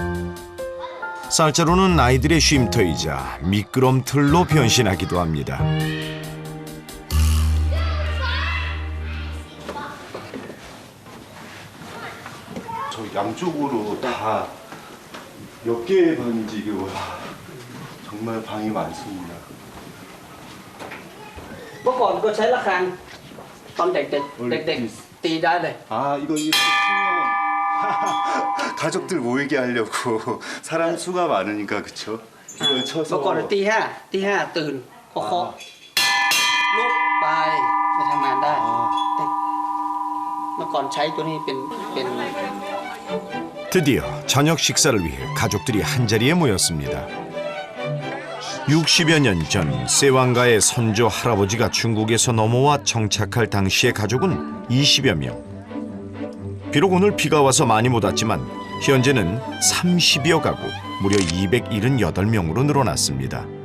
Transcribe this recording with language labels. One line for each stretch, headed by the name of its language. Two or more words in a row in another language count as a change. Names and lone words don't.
Korean: 쌀자루는 아이들의 쉼터이자 미끄럼틀로 변신하기도 합니다. 저 양쪽으로 다 몇 개의 방인지 이게 와, 정말 방이 많습니다.
Thai: เมื่อก่อนก็ใช้ระฆังตอนเด็กๆตีได้เลย
Korean: 아 이거 가족들 모이게 하려고 사람 수가 많으니까 그쵸? 이걸
Thai: เมื่อ
Korean: 쳐서
Thai: ก่อนตีห้าตื่นเคาะลุกไปทำงานได้เมื่อก่อนใช้ตัวนี้เป็น
Korean: 드디어 저녁 식사를 위해 가족들이 한자리에 모였습니다. 60여 년 전 세왕가의 선조 할아버지가 중국에서 넘어와 정착할 당시의 가족은 20여 명. 비록 오늘 비가 와서 많이 못 왔지만 현재는 30여 가구, 무려 278명으로 늘어났습니다.